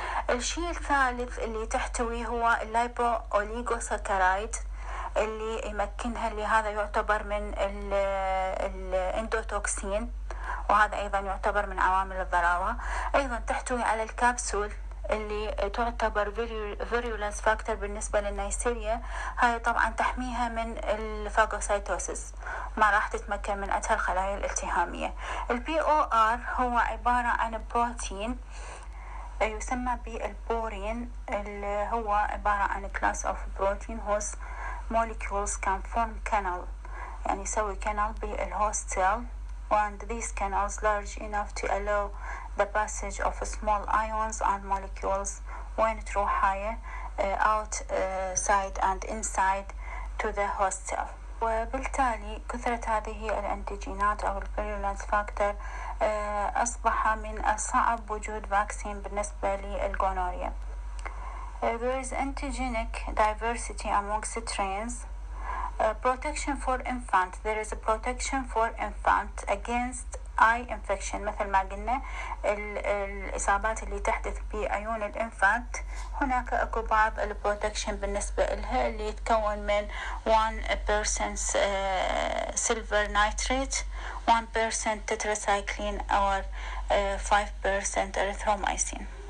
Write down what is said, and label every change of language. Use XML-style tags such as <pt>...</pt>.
<ar>الشيء الثالث اللي تحتوي هو اللايبو أوليغوساكرايد اللي يمكنها، اللي هذا يعتبر من الاندوتوكسين، وهذا أيضا يعتبر من عوامل الضراوة. أيضا تحتوي على الكبسول اللي تعتبر فيريولنس فاكتور بالنسبة للنيسيريا. هاي طبعا تحميها من الفاغوسايتوسيس، ما راح تتمكن من قتل الخلايا الالتهامية. البي او ار هو عبارة عن</ar> <en>بروتين يسمى بالبورين، اللي هو عبارة عن class of protein whose molecules can form canal،</en> <ar>يعني يسوي</ar> <en>canal بالhost cell، and these canals large enough to allow the passage of small ions and molecules when</en> <ar>تروح هاي</ar> <en>outside and inside to the host cell.</en> <ar>وبالتالي كثرة هذه الأنتيجينات أو الفيرولنس فاكتور أصبح من الصعب وجود فاكسين بالنسبة للجونوريا.</ar> <en>There is antigenic diversity amongst strains. Protection for infant. There is a protection for infant against eye infection.</en> <ar>مثل ما قلنا الإصابات اللي تحدث بعيون الإنفانت، هناك أكو بعض البروتكشن بالنسبة لها اللي يتكون من</ar> <en>1% silver nitrate، 1% tetracycline or 5% erythromycin.</en>